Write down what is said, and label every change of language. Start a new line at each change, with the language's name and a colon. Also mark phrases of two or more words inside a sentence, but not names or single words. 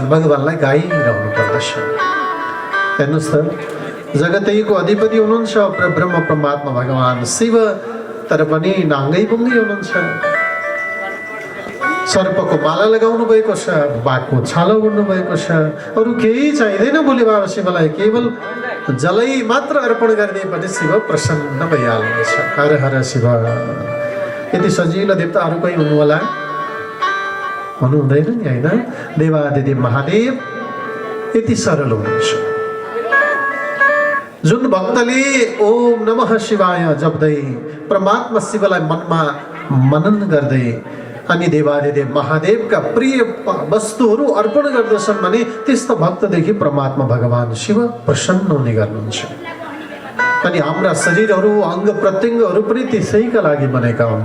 Nepali: भगवानलाई गाइरहनु पर्दछ। हेर्नुहोस् त, जगतैको अधिपति हुनुहुन्छ ब्रह्म परमात्मा भगवान शिव, तर पनि नाङ्गै बुङ्गै हुनुहुन्छ। सर्पको माला लगाउनु भएको छ, बाघको छालो उड्नु भएको छ, अरू केही चाहिँदैन भोलि बाबा शिवलाई। केवल जलै मात्र अर्पण गरिदिए पनि शिव प्रसन्न भइहाल्नुहुन्छ। हर हर शिव। यति सजिलो देवता अरू कोही हुनु होला? हुनु हुँदैन नि, होइन? देवादिदेव महादेव यति सरल हुनुहुन्छ। जुन भक्तले
Sanskrit: ओम नमः शिवाय
Nepali: जप्दै परमात्मा शिवलाई मनमा मनन गर्दै अनि देवादिदेव महादेवका प्रिय वस्तुहरू अर्पण गर्दछन् भने त्यस्तो भक्तदेखि परमात्मा भगवान शिव प्रसन्न हुने गर्नुहुन्छ। अनि हाम्रा शरीरहरू अङ्ग प्रत्यङ्गहरू पनि त्यसैका लागि बनेका हुन्।